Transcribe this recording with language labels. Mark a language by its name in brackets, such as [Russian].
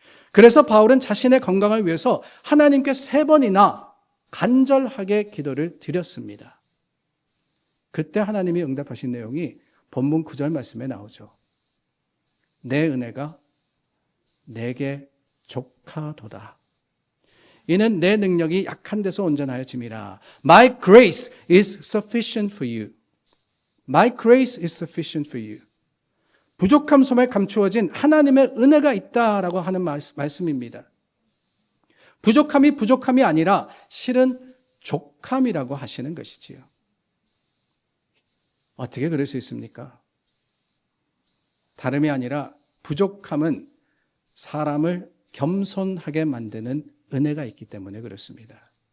[Korean] 그래서 바울은 자신의 건강을 위해서 하나님께 3번이나 간절하게 기도를 드렸습니다. 그때 하나님이 응답하신 내용이 본문 9절 말씀에 나오죠. 내 은혜가 내게 족하도다. 이는 내 능력이 약한 데서 온전하여 짐이라. [English] My grace is sufficient for you. My grace is sufficient for you. [Korean] 부족함 속에 감추어진 하나님의 은혜가 있다라고 하는 말씀입니다. 부족함이 아니라 실은 족함이라고 하시는 것이지요. 어떻게 그럴 수 있습니까? 다름이 아니라 부족함은 사람을 겸손하게 만드는 은혜가 있기 때문에 그렇습니다.